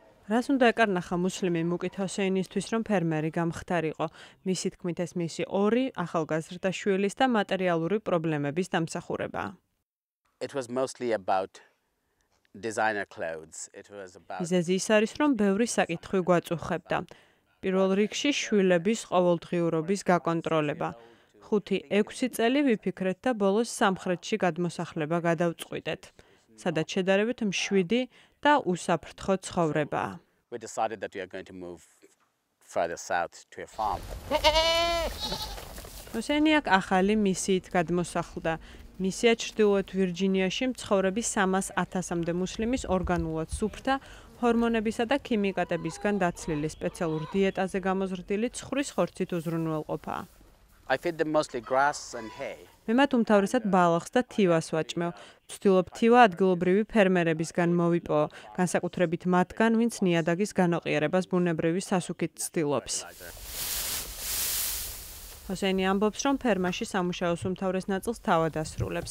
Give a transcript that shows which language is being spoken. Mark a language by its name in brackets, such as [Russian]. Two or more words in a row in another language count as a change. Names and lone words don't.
[Georgian] რას უნდა ეკარნახა მუსლიმი მუკით ჰოსეინისთვის, რომ ფერმერი გამხდარიყო? მისი თქმით, ეს მისი ორი ახალგაზრდა შვილის და მატერიალური პრობლემების დამსახურებაა. [English] It was mostly about designer clothes. [Georgian] მიზეზი ის არის, რომ ბევრი საკითხვი გვაწუხებდა. პირველ რიგში შვილების ყოველდღიურობის გაკონტროლება. 5-6 წელი ვიფიქრეთ და ბოლოს სამხრეთში გადმოსახლება გადავწყვიტეთ, სადაც შედარებით მშვიდი და უსაფრთხო ცხოვრებაა. [English] We decided that we are going to move further south to a farm. [Georgian] ჰოსეინი აქ ახალი მისიით გადმოსახლდა. მისია ჩრდილოეთ ვირჯინიაში მცხოვრები 300,000-მდე მუსლიმის ორგანულად სუფრთა, ჰორმონებისა და ქიმიკატებისგან დაცლილი სპეციალურ დიეტაზე გამოზრდილი ცხრის ხორცით უზრუნველყოფაა. [English] I feed them mostly grass and hay. [Georgian] მე მათ უმთავრესად ბალახს და თივას ვაჭმევ. ვცდილობ თივა ადგილობრივი ფერმერებისგან მოვიპოვო, განსაკუთრებით მათგან, ვინც ნიადაგის განოყიერებას ბუნებრივი სასუქით ცდილობს. ჰოსეინი ამბობს, რომ ფერმაში სამუშაოს უმთავრეს ნაწილს თავად ასრულებს.